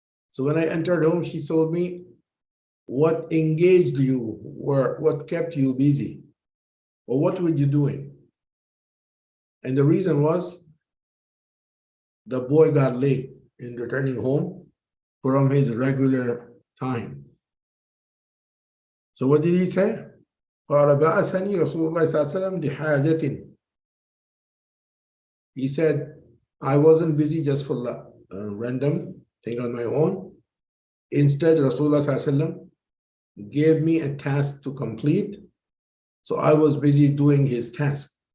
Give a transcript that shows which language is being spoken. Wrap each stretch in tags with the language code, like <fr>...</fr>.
<en>So when I entered home, she told me, what engaged you, or what kept you busy, or what were you doing? And the reason was, the boy got late in returning home from his regular time. So what did he say?</en> <ar>قال بعثني رسول الله صلى الله عليه وسلم لحاجة.</ar> <en>He said, I wasn't busy just for a random thing on my own. Instead, Rasulullah</en> <ar>صلى الله عليه وسلم</ar> <en>gave me a task to complete. So I was busy doing his task.</en>